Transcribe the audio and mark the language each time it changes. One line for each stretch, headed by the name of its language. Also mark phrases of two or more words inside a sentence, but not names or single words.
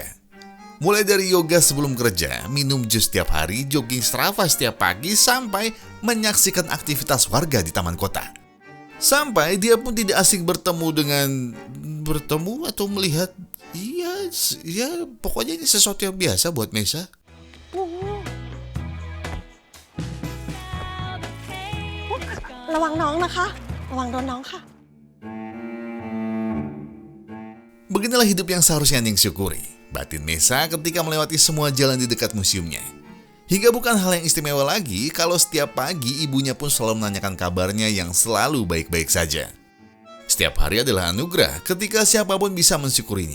Indonesian: Mulai dari yoga sebelum kerja, minum jus setiap hari, jogging Strava setiap pagi, sampai menyaksikan aktivitas warga di taman kota. Sampai dia pun tidak asing bertemu atau melihat, iya, pokoknya ini sesuatu yang biasa buat Mesa.
Thai: ระวังน้องนะคะ ระวังโดนน้องค่ะ
Indonesian: Beginilah hidup yang seharusnya Ning syukuri. Batin Mesa ketika melewati semua jalan di dekat museumnya. Hingga bukan hal yang istimewa lagi kalau setiap pagi ibunya pun selalu menanyakan kabarnya yang selalu baik-baik saja. Setiap hari adalah anugerah ketika siapapun bisa mensyukurinya.